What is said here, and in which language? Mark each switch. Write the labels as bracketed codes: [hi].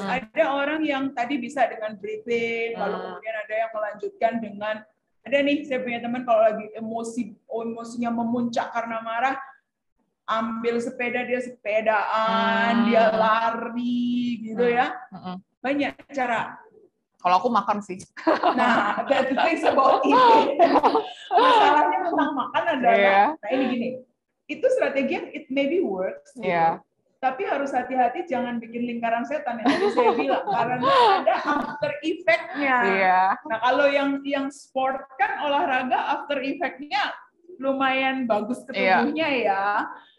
[id] Ada orang yang tadi bisa dengan breathing, lalu kemudian ada yang melanjutkan dengan, ada nih saya punya teman kalau lagi emosinya memuncak karena marah, ambil sepeda, dia sepedaan, dia lari gitu ya. Banyak cara. Kalau aku makan sih. [en] Nah, that things about eating. [id] Masalahnya tentang makan adalah, nah ini gini, itu strategi yang [en] it maybe works, [id] gitu. Tapi harus hati-hati jangan bikin lingkaran setan yang tadi saya bilang, karena ada after effect-nya. Nah kalau yang sport kan olahraga after effect-nya lumayan bagus ke tubuhnya ya.